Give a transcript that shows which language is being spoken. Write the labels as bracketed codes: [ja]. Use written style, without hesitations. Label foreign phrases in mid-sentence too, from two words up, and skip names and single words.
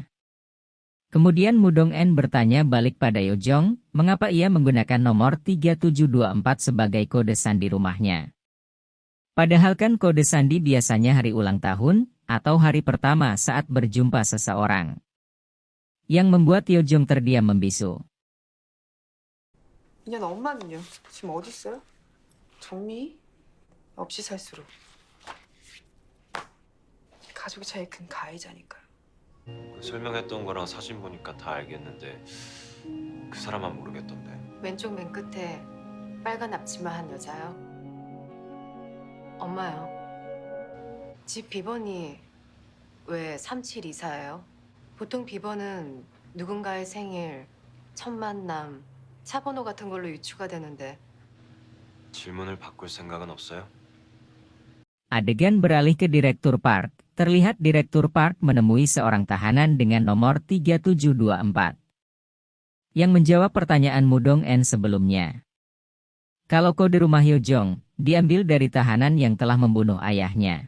[id] Kemudian Mu Dong-en bertanya balik pada Yo Jong, mengapa ia menggunakan nomor 3724 sebagai kode sandi rumahnya. Padahal kan kode sandi biasanya hari ulang tahun atau hari pertama saat berjumpa seseorang. Yang membuat Yo Jong terdiam membisu. [ko] 인연 엄마는요? 지금 어디 있어요? 정미? 없이 살수록. 가족이 제일 큰 가해자니까요. 설명했던 거랑 사진 보니까 다 알겠는데 그 사람만 모르겠던데. 왼쪽 맨 끝에 빨간 앞치마 한 여자요. 엄마요. 집 비번이 왜 3724예요? 보통 비번은 누군가의 생일, 첫 만남, 차 번호 같은 걸로 유추가 되는데. 질문을 바꿀 생각은 없어요? [id] Adegan beralih ke Direktur Park. Terlihat Direktur Park menemui seorang tahanan dengan nomor 3724. Yang menjawab pertanyaan Mu Dong-en sebelumnya. Kalau kode rumah Yo Jong diambil dari tahanan yang telah membunuh ayahnya.